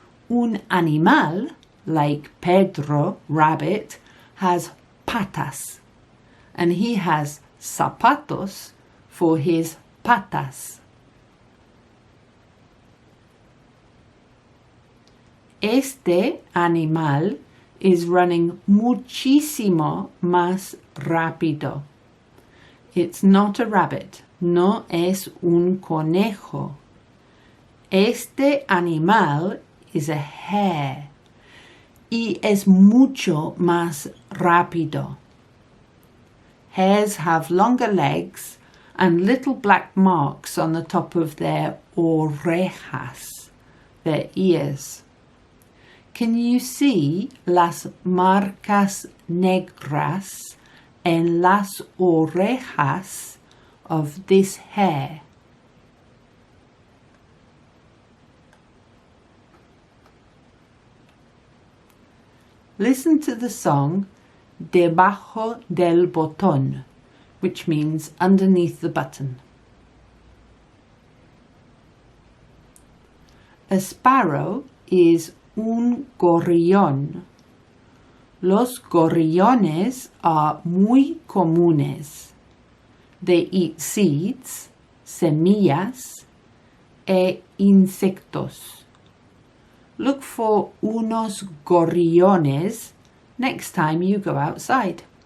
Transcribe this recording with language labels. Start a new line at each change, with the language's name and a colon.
English: Un animal, like Pedro Rabbit, has patas, and he has zapatos for his patas.
Spanish: Este animal
English: is running
Spanish: muchísimo más rápido.
English: It's not a rabbit,
Spanish: no es un conejo. Este animal
English: is a hare
Spanish: y es mucho más rápido.
English: Hares have longer legs and little black marks on the top of their orejas, their ears. Can you see
Spanish: las marcas negras en las orejas
English: of this hare? Listen to the song
Spanish: debajo del botón,
English: which means underneath the button. A sparrow is un gorrión.
Spanish: Los gorriones are muy comunes.
English: They eat seeds,
Spanish: semillas, e insectos.
English: Look for unos gorriones next time you go outside.